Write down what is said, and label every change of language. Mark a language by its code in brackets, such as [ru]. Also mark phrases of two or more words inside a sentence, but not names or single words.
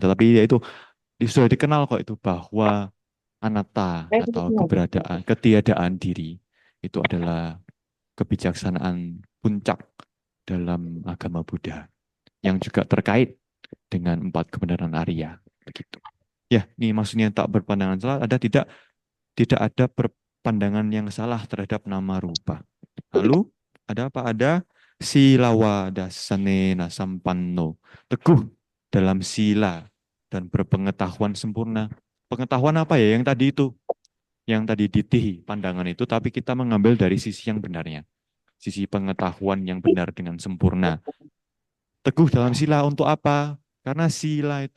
[id] Tetapi ya itu sudah dikenal kok itu bahwa anatta atau keberadaan, ketiadaan diri itu adalah kebijaksanaan puncak dalam agama Buddha yang juga terkait dengan 4 kebenaran Arya, begitu. Ya, ini maksudnya tak berpandangan salah, tidak ada pandangan yang salah terhadap nama rupa. Lalu ada apa? Ada [pi] silawa dasanena sampanno, [id] teguh dalam sila dan berpengetahuan sempurna. Pengetahuan apa ya? Yang tadi itu, yang tadi ditih pandangan itu, tapi kita mengambil dari sisi yang benarnya. Sisi pengetahuan yang benar dengan sempurna. Teguh dalam sila untuk apa?